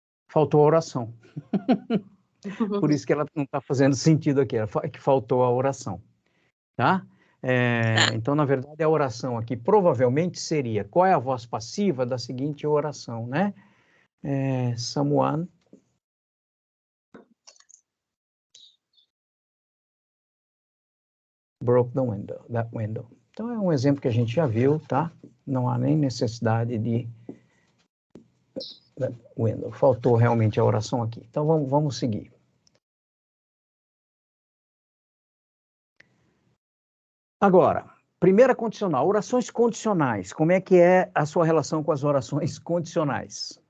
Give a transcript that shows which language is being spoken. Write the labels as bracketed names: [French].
[Portuguese] Faltou a oração. Por isso que ela não está fazendo sentido aqui, é que faltou a oração, tá? Então, na verdade, a oração aqui provavelmente seria, qual é a voz passiva da seguinte oração, né? [English] Someone broke that window. [Portuguese] Então, é um exemplo que a gente já viu, tá? Não há nem necessidade de window. Faltou realmente a oração aqui. Então, vamos seguir. Agora, primeira condicional, orações condicionais. Como é que é a sua relação com as orações condicionais?